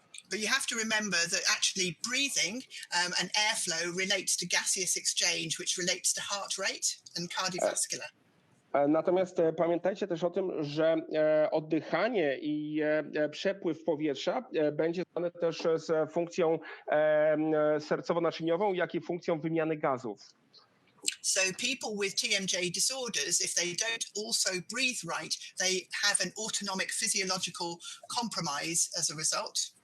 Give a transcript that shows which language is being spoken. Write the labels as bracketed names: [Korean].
[English] But you have to remember that actually breathing and airflow relates to gaseous exchange, which relates to heart rate and cardiovascular. [Polish] Natomiast pamiętajcie też o tym, że oddychanie i przepływ powietrza będzie związane też z funkcją sercowo-naczyniową, jak i funkcją wymiany gazów. [English] So people with TMJ disorders, if they don't also breathe right, they have an autonomic physiological compromise as a result.